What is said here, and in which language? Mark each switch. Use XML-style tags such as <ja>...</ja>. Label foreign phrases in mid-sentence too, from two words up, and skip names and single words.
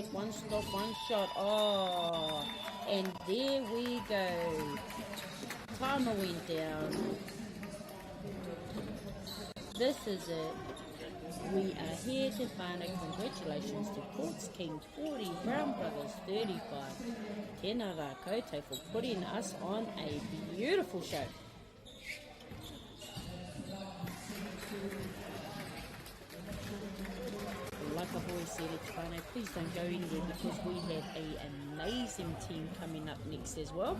<en>One stop, one shot. Oh, and there we go. Timer went down. This is it. We are here to find out. Congratulations to Corks King 40, Brown Brothers 35.</en> <mi>Tēnā rā koutou</mi> <en>for putting us on a beautiful show. Like I've always said, it's fun. Please don't go anywhere because we have an amazing team coming up next as well.</en>